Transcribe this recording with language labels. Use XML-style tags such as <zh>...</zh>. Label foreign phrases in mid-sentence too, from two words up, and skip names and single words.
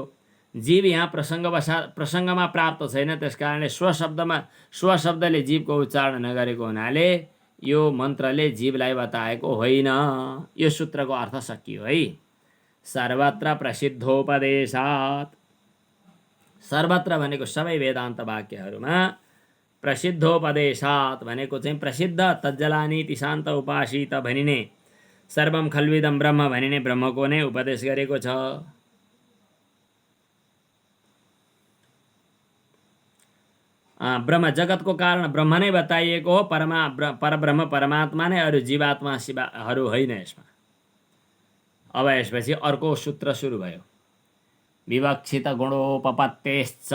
<ne>जीव यहाँ प्रसङ्गमा प्राप्त छैन, त्यस कारणले स्वशब्दले जीवको उच्चारण नगरेको हुनाले यो मन्त्रले जीवलाई बताएको होइन। यो सूत्रको अर्थ सकियो है।</ne> <sa>सर्वत्र प्रसिद्धोपदेशात्,</sa> <ne>सर्वत्र भनेको सबै वेदान्त वाक्यहरूमा, प्रसिद्धोपदेशात् भनेको चाहिँ प्रसिद्ध</ne> <sa>तज्जलानीति शान्त उपासित</sa> <ne>भनिने,</ne> <sa>सर्वम खल्विदम ब्रह्म</sa> <ne>भनिने ब्रह्मको नै उपदेश गरेको छ। ब्रह्म जगतको कारण ब्रह्म नै बताइएको हो। परब्रह्म परमात्मा नै, अरू जीवात्मा शिवाहरू होइन यसमा। अब यसपछि अर्को सूत्र सुरु भयो,</ne> <sa>विवक्षित गुणोपपत्तेश्च।</sa>